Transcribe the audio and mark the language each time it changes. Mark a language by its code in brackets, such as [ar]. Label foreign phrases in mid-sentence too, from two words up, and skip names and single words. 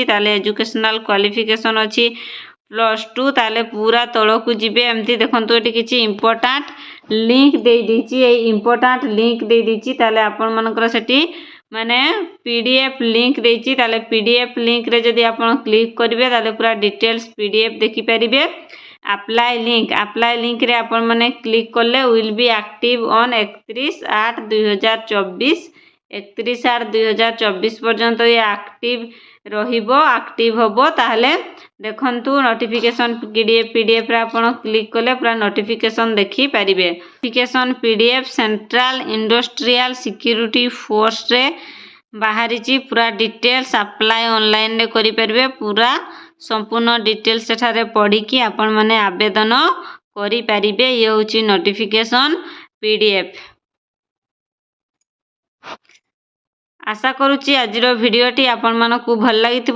[or] ତାହେଲେ [en] educational qualification [or] अछि +2। ତାହେଲେ ପୂରା ତଳକୁ ଯିବେ ଏମିତି ଦେଖନ୍ତୁ ଏଠି କିଛି [en] important link [or] ଦେ ଦେଇଛି ଏ [en] important link [or] ଦେ ଦେଇଛି ତାହେଲେ ଆପଣମାନଙ୍କର ସେଠି ମାନେ [en] PDF link [or] ଦେଇଛି ତାହେଲେ [en] PDF link [or] ରେ ଯଦି ଆପଣ କ୍ଲିକ୍ କରିବେ ତାହେଲେ ପୂରା [en] details PDF [or] ଦେଖି ପାରିବେ। [en] apply link [or] ରେ ଆପଣ ମାନେ କ୍ଲିକ୍ କଲେ [en] will be active on [or] 31/8/2024 31/8/2024 ପର୍ଯ୍ୟନ୍ତ ଏ ଏକ୍ଟିଭ୍ ରହିବ ଏକ୍ଟିଭ୍ ହେବ। ତାହେଲେ ଦେଖନ୍ତୁ [en] notification PDF [or] ରେ ଆପଣ କ୍ଲିକ୍ କଲେ ପୂରା ନୋଟିଫିକେସନ୍ ଦେଖି ପାରିବେ। [en] notification PDF Central Industrial Security Force [or] ରେ ବାହାରି ପୂରା [en] details apply online [or] ରେ କରି ପାରିବେ। ପୂରା ସମ୍ପୂର୍ଣ୍ଣ ଡିଟେଲ୍ସ ସେଠାରେ ପଢ଼ି କି ଆପଣ ମାନେ ଆବେଦନ କରି ପାରିବେ। ଏ ହେଉଛି [en] notification PDF. [or] ଆଶା କରୁଛି ଆଜିର ଭିଡିଓଟି ଆପଣ ମାନଙ୍କୁ ଭଲ ଲାଗିଥିବ।